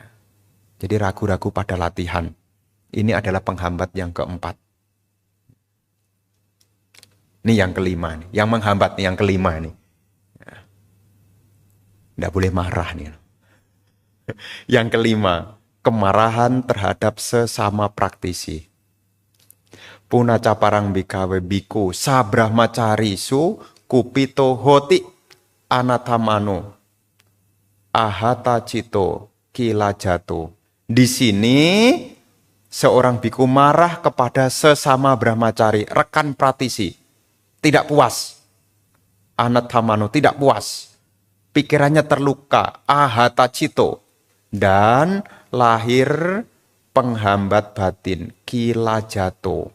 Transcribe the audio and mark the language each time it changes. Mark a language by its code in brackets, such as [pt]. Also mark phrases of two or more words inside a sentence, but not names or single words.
[id] Jadi ragu-ragu pada latihan. Ini adalah penghambat yang keempat. Ini yang kelima nih. Yang menghambat nih, yang kelima nih. Tidak boleh marah nih. Yang kelima, kemarahan terhadap sesama praktisi. [pi] Punaca parang bikawe biku sabrahmacarisu kupito hoti anatamano ahata cito kilajato. [id] Di sini seorang biku marah kepada sesama brahmacari, rekan praktisi. Tidak puas. Anatamano, tidak puas. Pikirannya terluka, [pi] ahata cito, [id] dan lahir penghambat batin, kilajato.